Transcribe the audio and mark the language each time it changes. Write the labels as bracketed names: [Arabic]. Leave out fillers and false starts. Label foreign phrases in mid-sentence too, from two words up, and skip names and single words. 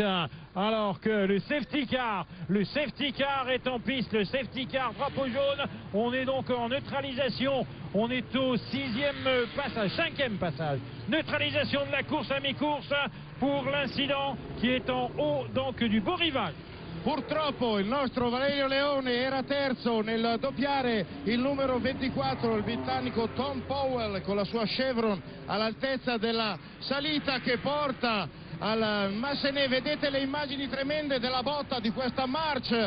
[French] Alors que le [English] safety car [French] est en piste, le [English] safety car [French] drapeau jaune. On est donc en neutralisation. On est au cinquième passage. Neutralisation de la course à mi-course pour l'incident qui est en haut donc du beau rivage. [Italian] Purtroppo il nostro Valerio Leone era terzo nel doppiare il numero 24, il britannico Tom Powell, con la sua Chevron all'altezza della salita che porta al Massenet. Vedete le immagini tremende della botta di questa March.